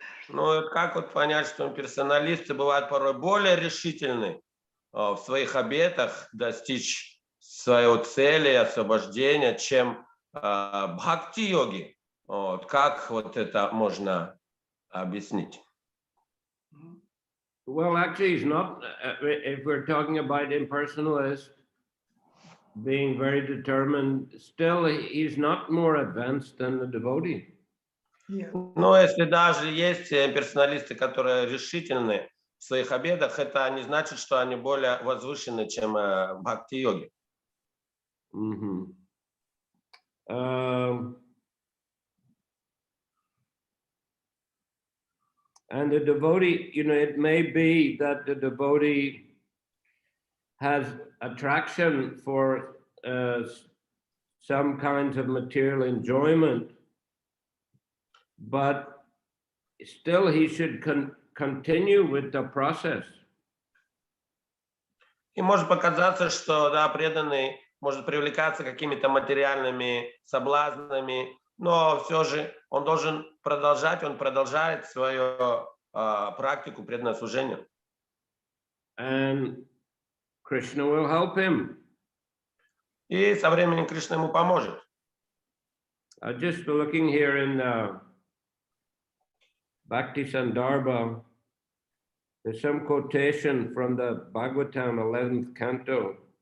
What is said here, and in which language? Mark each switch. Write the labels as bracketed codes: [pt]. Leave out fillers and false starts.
[ru] Ну, как вот понять, что персоналисты бывают порой более решительны в своих обетах достичь своей цели, освобождения, чем бхакти-йоги? Вот, как вот это можно объяснить? [en] Well, actually, he's not. If we're talking about impersonalist being very determined, still he's not more advanced than the devotee. Yeah. [ru] Но если даже есть персоналисты, которые решительны в своих обетах, это не значит, что они более возвышены, чем бхакти-йоги. Mm-hmm. [en] And the devotee, it may be that the devotee has attraction for some kinds of material enjoyment, but still he should continue with the process. [ru] И может показаться, что да, преданный может привлекаться какими-то материальными соблазнами, но все же он должен продолжать, он продолжает свою практику преданного служения. [en] And Krishna will help him. [ru] И со временем Кришна ему поможет. [en] Just looking here in Bhakti Sandarbha, there's some quotation from the Bhagavatam 11th canto.